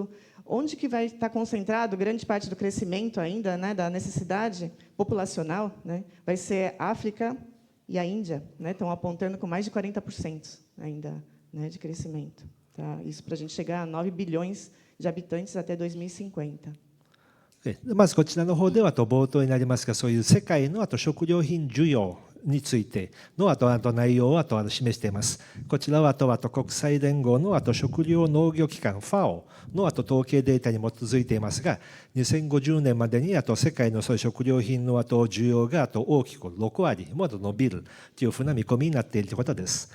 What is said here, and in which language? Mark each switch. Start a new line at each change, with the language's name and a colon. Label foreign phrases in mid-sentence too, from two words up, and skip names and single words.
Portuguese: Onde que vai estar concentrado grande parte do crescimento ainda, né, da necessidade populacional, né? Vai ser África e a Índia, né? Estão apontando com mais de 40% ainda, né, de crescimento. Tá? Isso para a gente chegar a 9 bilhões de habitantes até 2050.
Japanese: まずこちらの方では冒頭になりますが、そういう世界の食料品需要についての内容を示しています。こちらは国際連合の食料農業機関 FAO の統計データに基づいていますが、2050年までに世界のそういう食料品の需要が大きく6割も伸びるというふうな見込みになっているということです。